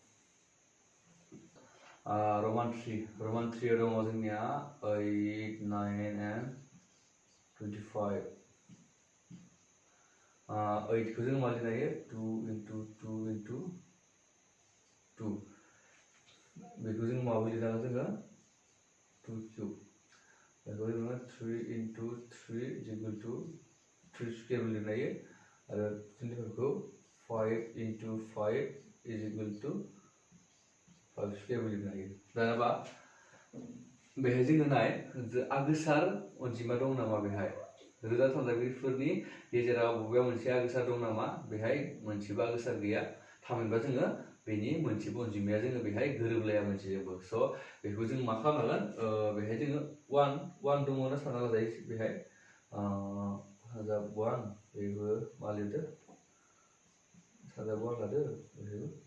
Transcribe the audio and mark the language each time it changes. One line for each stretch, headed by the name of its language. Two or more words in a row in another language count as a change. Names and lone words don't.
Bodo: रमान 3 आव दङ जोंनिया 8 9 and 25 8 खौ जों मा लिरनो हायो 2 into 2 into 2 बेखौ जों माबो लिरनो हागोन जोङो 2 cube बेखौ जोङो 3 into 3
English: is equal to
Bodo: 3 square लिरनो हायो आरो 25 खौ 5 into
English: 5 is equal to
Bodo: 5 square लिरनो हायो दानाबा बेहाय जोङो नाय आगोसार अनजिमा दं नामा बेहाय रोदा सानजाबगिरिफोरनि गेजेराव बबेबा मोनसे आगोसार दं नामा बेहाय मोनसेबो आगोसार गैया थामहिनबा जोङो बेनि मोनसेबो अनजिमाया जोङो बेहाय गोरोबलाया मोनसेजोंबो स' बेखौ जों मा खालामनांगोन बेहाय जोङो 1 दङ ना सानना लाजायो बेहाय सानजाब 1 बेबो मा लिरदो सानजाब 1 लादो बेबो